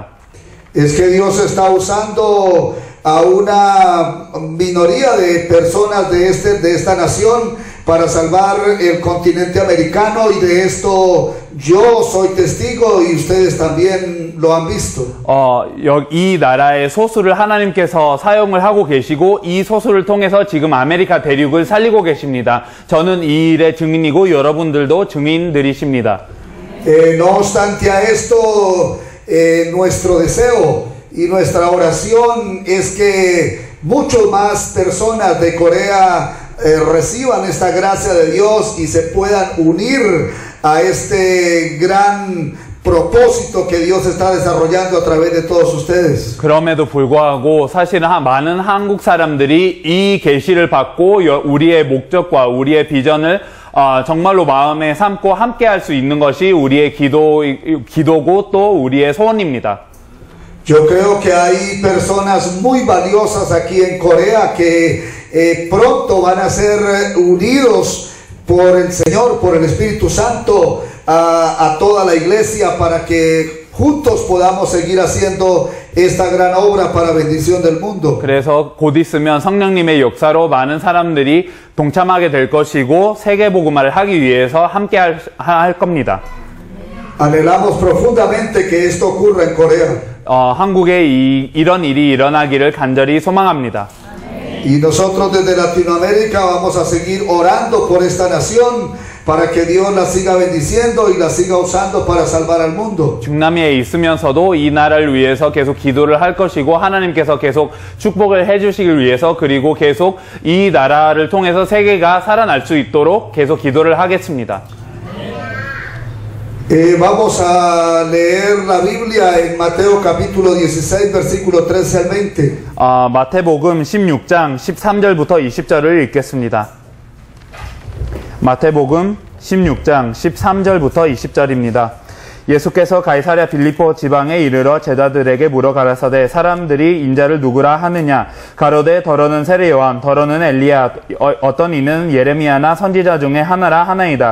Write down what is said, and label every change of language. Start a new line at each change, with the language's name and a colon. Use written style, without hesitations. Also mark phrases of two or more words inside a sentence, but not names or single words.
Spanish: Es que Dios está usando a una minoría de personas de esta nación para salvar el continente americano, y de yo soy testigo y ustedes también lo han visto.
Korean: 이 나라의 소수를 하나님께서 사용을 하고 계시고 이 소수를 통해서 지금 아메리카 대륙을 살리고 계십니다. 저는 이 일의 증인이고 여러분들도 증인들이십니다.
Spanish: No obstante a esto, nuestro deseo y nuestra oración es que muchas más personas de Corea reciban esta gracia de Dios y se puedan unir a este gran propósito que Dios está desarrollando a través de todos ustedes.
Korean: 그럼에도 불구하고 사실은 많은 한국 사람들이 이 계시를 받고 우리의 목적과 우리의 비전을 정말로 마음에 삼고 함께 할 수 있는 것이 우리의 기도고 또 우리의 소원입니다.
Spanish: Yo creo que hay personas muy valiosas aquí en Corea que pronto van a ser unidos por el Señor, por el Espíritu Santo, a toda la iglesia para que juntos podamos seguir haciendo esta gran obra para bendición del mundo.
Korean: 그래서 곧 있으면 성령님의 역사로 많은 사람들이 동참하게 될 것이고 세계 복음화를 하기 위해서 함께 할 겁니다.
Spanish: Anhelamos profundamente que esto ocurra en Corea.
Korean: 한국에 이런 일이 일어나기를 간절히 소망합니다.
Spanish: Y nosotros desde Latinoamérica vamos a seguir orando por esta nación para que Dios la siga bendiciendo y la siga usando para salvar al mundo.
Korean: 중남미에 있으면서도 이 나라를 위해서 계속 기도를 할 것이고 하나님께서 계속 축복을 해주시길 위해서 그리고 계속 이 나라를 통해서 세계가 살아날 수 있도록 계속 기도를 하겠습니다.
Spanish: Vamos a leer la Biblia en Mateo capítulo 16 versículo 13 al 20.
Korean: 마태복음 16장 13절부터 20절을 읽겠습니다. 마태복음 16장 13절부터 20절입니다. 예수께서 가이사랴 빌립보 지방에 이르러 제자들에게 물어 가라사대 사람들이 인자를 누구라 하느냐 가로되 더러는 세례 요한 더러는 엘리야 어떤 이는 예레미야나 선지자 중에 하나라 하나이다.